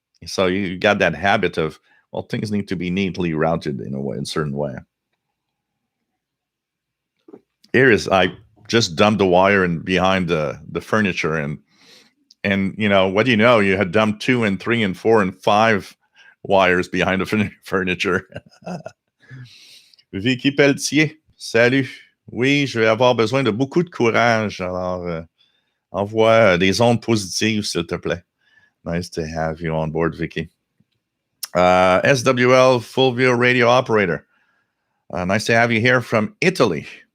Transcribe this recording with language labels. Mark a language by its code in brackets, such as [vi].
[en] So you got that habit of, well, things need to be neatly routed in a certain way. Here is, I just dumped the wire and behind the furniture, and what do you know? You had dumped 2 and 3 and 4 and 5 wires behind the furniture. [fr] Vicky Pelletier, salut. Oui, je vais avoir besoin de beaucoup de courage. Alors, envoie des ondes positives, s'il te plaît. [en] Nice to have you on board, Vicky. SWL Fulvio Radio Operator. Nice to have you here from Italy.